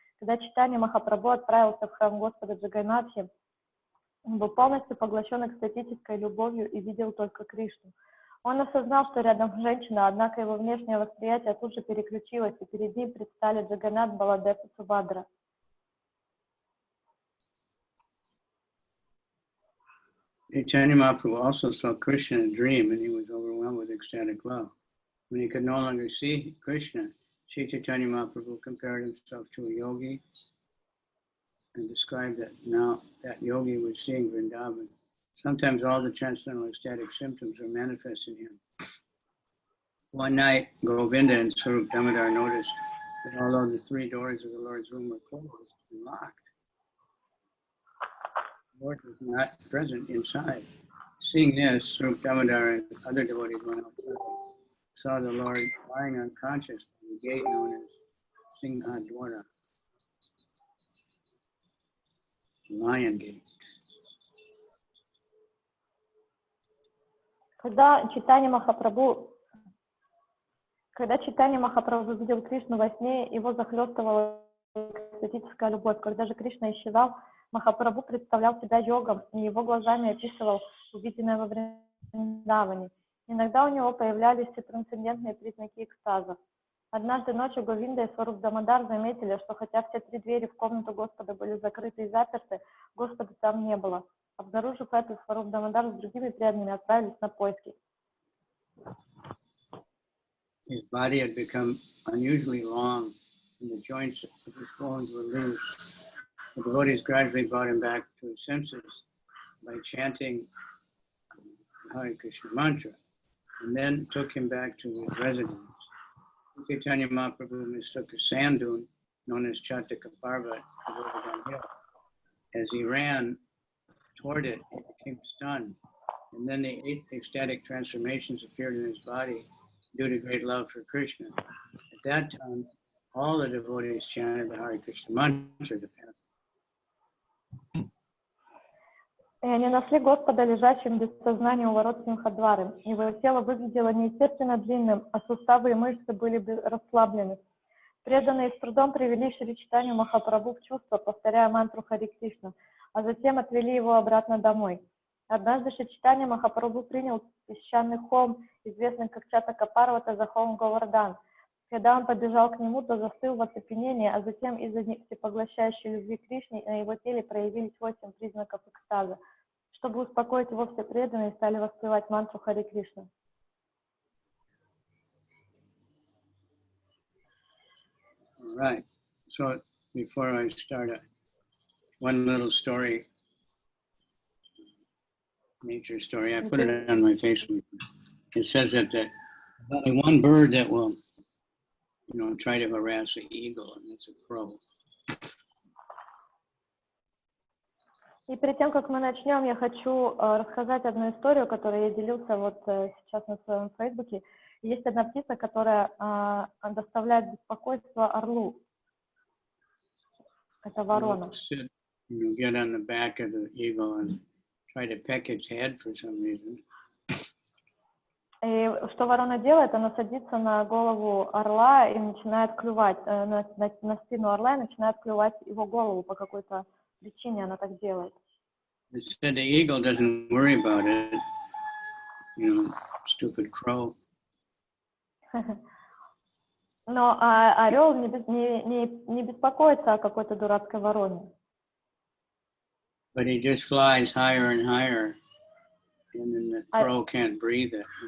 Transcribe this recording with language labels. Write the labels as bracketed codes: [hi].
[ru] Когда Чайтанья Махапрабху отправился в храм Господа Джаганнатхи, он был полностью поглощен экстатической любовью и видел только Кришну. Он осознал, что рядом женщина, однако его внешнее восприятие тут же переключилось, и перед ним предстали Джаганнат, Баладев и Субхадра. [en] Chaitanya Mahaprabhu also saw Krishna in a dream, and he was overwhelmed with ecstatic love. When he could no longer see Krishna, Sri Chaitanya Mahaprabhu compared himself to a yogi and described that now that yogi was seeing Vrindavan. Sometimes all the transcendental ecstatic symptoms are manifest in him. One night, Govinda and Swarup Damodar noticed that although the three doors of the Lord's room were closed and locked, the Lord was not present inside. Seeing this, Swarup Damodar and other devotees went outside, saw the Lord lying unconscious by the gate known as Singhadwara, Lion Gate. [ru] Когда Чайтанья Махапрабху видел Кришну во сне, его захлестывала экстатическая любовь. Когда же Кришна исчезал, Махапрабху представлял себя йогом и его глазами описывал увиденное во Вриндаване. Иногда у него появлялись и трансцендентные признаки экстаза. Однажды ночью Говинда и Сваруп Дамодар заметили, что хотя все три двери в комнату Господа были закрыты и заперты, Господа там не было. Обнаружив это, Сваруп Дамодар с другими преданными отправились на поиски. [en] His body had become unusually long, and the joints of his bones were loose. The devotees gradually brought him back to his senses by chanting the Hare Krishna mantra, and then took him back to his residence. Chaitanya Mahaprabhu mistook a sand dune known as Chataka Parvat to Govardhan Hill. As he ran toward it, he became stunned, and then the 8 ecstatic transformations appeared in his body due to great love for Krishna. At that time, all the devotees chanted the Hare Krishna mantra to pass. [ru] И они нашли Господа лежащим без сознания у ворот Симхадвары. Его тело выглядело неестественно длинным, а суставы и мышцы были расслаблены. Преданные с трудом привели Шри Чайтанью Махапрабху в чувство, повторяя мантру Харе Кришна, а затем отвели его обратно домой. Однажды Шри Чайтанья Махапрабху принял песчаный холм, известный как Чатака Парвата, за холм Говардан. Когда он подбежал к нему, то застыл в оцепенении, а затем из-за всепоглощающей любви к Кришне на его теле проявились 8 признаков экстаза. Чтобы успокоить его, все преданные стали воспевать мантру Харе Кришна. [en] All right. So before I start, one little story, nature story. I put it on my Facebook. It says that there's only one bird that will, try to harass an eagle, and it's a crow. [ru] И перед тем, как мы начнем, я хочу рассказать одну историю, которую я делился вот сейчас на своем фейсбуке. Есть одна птица, которая доставляет беспокойство орлу. Это ворона. [en] You get on the back of the eagle and try to peck its head for some reason. [ru] И что ворона делает? Она садится на голову орла и начинает клювать, на спину орла и начинает клювать его голову по какой-то причине она так делает. [en] It said the eagle doesn't worry about it, stupid crow. [ru] Но орел не беспокоится о какой-то дурацкой вороне. [en] But he just flies higher and higher, and then the crow can't breathe it.